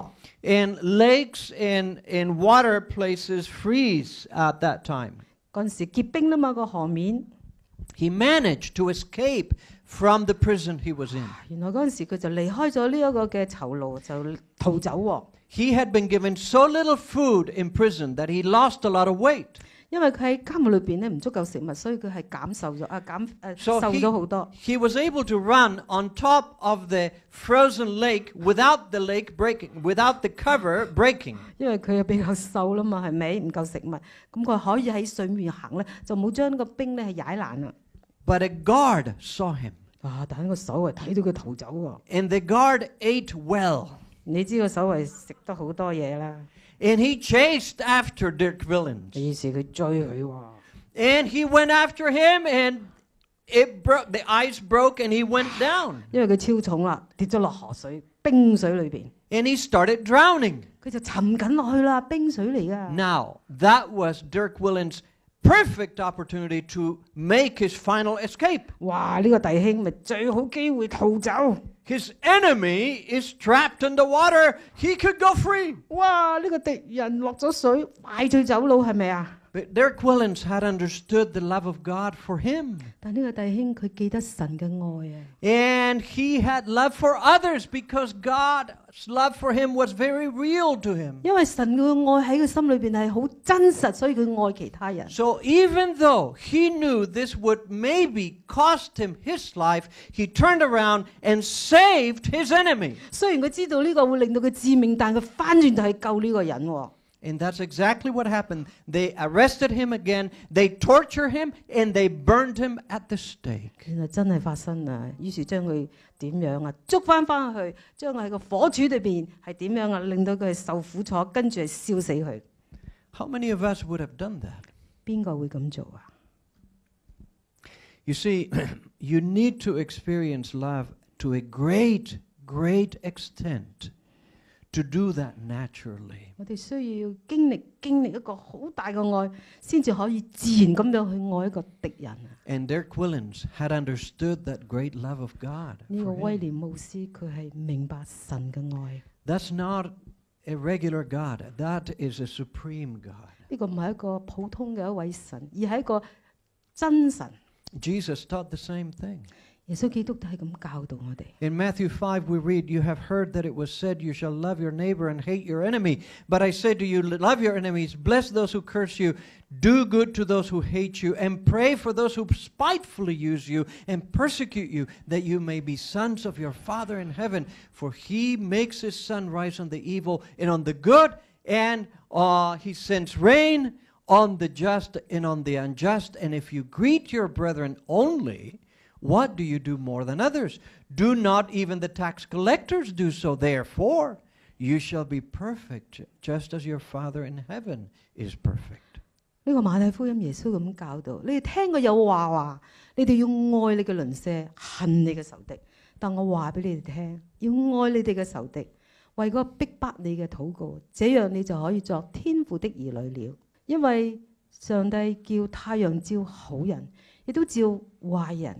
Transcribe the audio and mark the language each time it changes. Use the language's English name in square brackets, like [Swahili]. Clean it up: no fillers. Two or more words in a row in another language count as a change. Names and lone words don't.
[English] And lakes and water places freeze at that time. [Cantonese] 嗰陣時結冰啦嘛個河面。 [English] He managed to escape from the prison he was in. [Cantonese] 原來嗰陣時佢就離開咗呢一個嘅囚牢，就逃走喎。 [English] He had been given so little food in prison that he lost a lot of weight. [Cantonese] 因為佢喺監獄裏邊咧唔足夠食物，所以佢係瘦咗好多。 [English] He was able to run on top of the frozen lake without the lake breaking, without the cover breaking. [Cantonese] 因為佢又比較瘦啦嘛，係咪唔夠食物？咁佢可以喺水面行咧，就冇將個冰咧係踩爛啦。 [English] But a guard saw him. [Cantonese] 但係個守衛睇到佢逃走喎。 [English] And the guard ate well. [Cantonese] 你知個守衛食得好多嘢啦。 [English] And he chased after Dirk Willems. [Cantonese] 於是佢追佢喎。 [English] And he went after him, and it broke. The ice broke, and he went down. [Cantonese] 因為佢超重啦，跌咗落河水冰水裏邊。 [English] And he started drowning. [Cantonese] 佢就沉緊落去啦，冰水嚟噶。 [English] Now that was Dirk Willems' perfect opportunity to make his final escape. 哇！ [Cantonese] 呢個弟兄咪最好機會逃走。 [English] His enemy is trapped in the water. He could go free. 哇！ [Cantonese] 呢個敵人落咗水，快脆走佬係咪啊？ [English] But Dirk Willems had understood the love of God for him. [Cantonese] 但呢個弟兄佢記得神嘅愛啊。 [English] And he had love for others because God's love for him was very real to him. [Cantonese] 因為神嘅愛喺佢心裏邊係好真實，所以佢愛其他人。 [English] So even though he knew this would maybe cost him his life, he turned around and saved his enemy. [Cantonese] 雖然佢知道呢個會令到佢致命，但佢翻轉就係救呢個人喎。 [English] And that's exactly what happened. They arrested him again, they tortured him, and they burned him at the stake. [Cantonese] 原來真係發生啦，於是將佢點樣啊？捉翻去，將佢喺個火柱裏邊係點樣啊？令到佢係受苦楚，跟住係燒死佢。 [English] How many of us would have done that? [Cantonese] 邊個會咁做啊？ [English] You see, you need to experience love to a great, great extent to do that naturally. [Cantonese] 我哋需要經歷一個好大嘅愛，先至可以自然咁樣去愛一個敵人。 [English] And Dirk Willens had understood that great love of God. [Cantonese] 呢個威廉牧師佢係明白神嘅愛。 [English] That's not a regular God. That is a supreme God. [Cantonese] 呢個唔係一個普通嘅一位神，而係一個真神。 [English] Jesus taught the same thing. [Cantonese] 耶穌基督都係咁教導我哋。 [English] In Matthew 5 we read, "You have heard that it was said, you shall love your neighbor and hate your enemy. But I say to you, love your enemies, bless those who curse you, do good to those who hate you, and pray for those who spitefully use you and persecute you, that you may be sons of your Father in heaven. For he makes his sun rise on the evil and on the good, and he sends rain on the just and on the unjust. And if you greet your brethren only, what do you do more than others? Do not even the tax collectors do so? Therefore, you shall be perfect, just as your Father in heaven is perfect." [Cantonese] 呢個馬太福音耶穌咁教導，你哋聽過有話，你哋要愛你嘅鄰舍，恨你嘅仇敵。但我話俾你哋聽，要愛你哋嘅仇敵，為嗰逼迫你嘅禱告，這樣你就可以作天父的兒女了。因為上帝叫太陽照好人，亦都照壞人。